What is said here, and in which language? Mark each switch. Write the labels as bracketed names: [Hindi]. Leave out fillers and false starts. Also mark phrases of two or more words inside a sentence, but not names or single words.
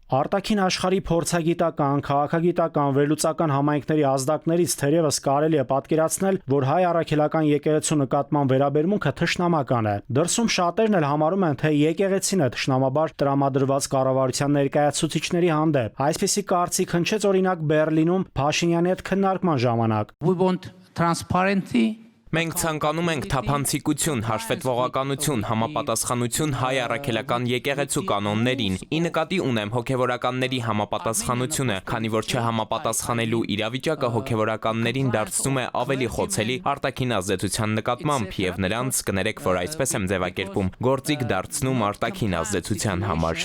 [Armenian] Արտաքին աշխարհի փորձագիտական, քաղաքագիտական, վերլուծական համայնքների ազդակներից թերևս կարելի է պատկերացնել, որ հայ առաքելական եկեղեցու նկատմամբ վերաբերմունքը թշնամական է։ Դրսում շատերն էլ համարում են, թե եկեղեցին է թշնամաբար տրամադրված կառավարության ներկայացուցիչների հանդեպ։ Այսպիսի կարծիք հնչեց օրինակ Բեռլինում Փաշինյանի հետ քննարկման ժամանակ։ [English] We want transparency. [Armenian] Մենք ցանկանում ենք թափանցիկություն, հաշվետվողականություն, համապատասխանություն հայ առաքելական եկեղեցու կանոններին։ Ի նկատի ունեմ հոգևորականների համապատասխանությունը, քանի որ չհամապատասխանելու իրավիճակը հոգևորականներին դարձնում է ավելի խոցելի արտաքին ազդեցության նկատմամբ եւ նրանց, կներեք, որ այսպես եմ ձևակերպում, գործիք դարձնում արտաքին ազդեցության համար։